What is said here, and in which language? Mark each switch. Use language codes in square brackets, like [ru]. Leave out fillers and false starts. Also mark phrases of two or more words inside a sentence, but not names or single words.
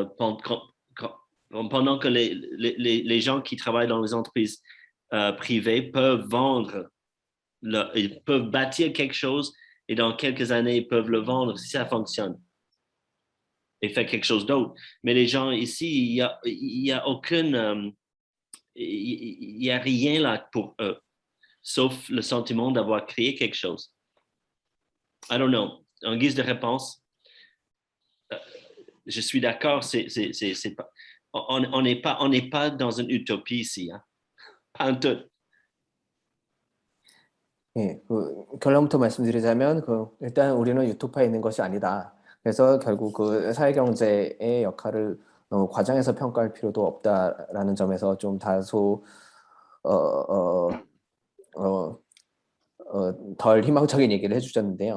[fr] Pendant que les gens qui travaillent dans les entreprises privées peuvent vendre, ils peuvent bâtir quelque chose et dans quelques années, ils peuvent le vendre si ça fonctionne et faire quelque chose d'autre. Mais les gens ici, il y a aucune... il n'y a rien là pour eux, sauf le sentiment d'avoir créé quelque chose. [en] I don't know. [fr] En guise de réponse, je suis d'accord, on n'est pas dans une utopie ici. Hein? Pas en tout. [ko] 예, 결론부터 말씀드리자면 일단 우리는 유토파에 있는 것이 아니다. 그래서 결국 그 사회경제의 역할을 너무 과장해서 평가할 필요도 없다라는 점에서 좀 다소 덜 희망적인 얘기를 해주셨는데요.